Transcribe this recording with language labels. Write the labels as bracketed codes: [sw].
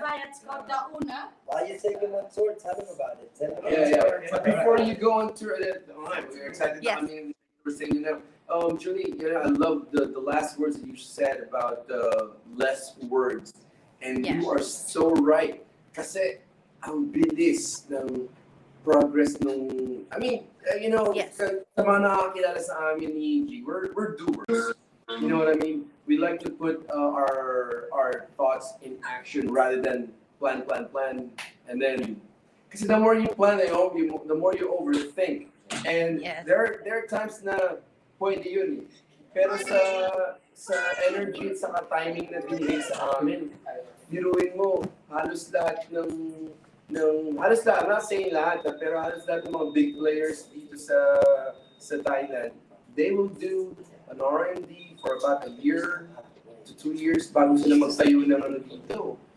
[en] By. It's called Da Una. While you're taking one tour, tell them about it. Tell them about Yeah. But before you go on tour, we're excited. Yes. I mean, we're saying, Julie, I love the last words that you said about less words, and Yeah. you are so right. [tl] Kasi ang bilis ng progress nung, [en] I mean, Yes. [tl] sa mga nakakilala sa amin ni G, [en] we're doers. You know what I mean? We like to put our thoughts in action rather than plan, and then, [tl] kasi [en] the more you plan, the more you overthink. And Yes. there are times [tl] na pwede yun eh. Pero sa energy at sa timing na binigay sa amin, biruin mo, halos lahat halos lahat, [en] I'm not saying [tl] lahat, pero halos lahat ng mga big players dito sa Thailand, [en] they will do an R&D for about a year to 2 years [tl] bago sila magtayo ng dito.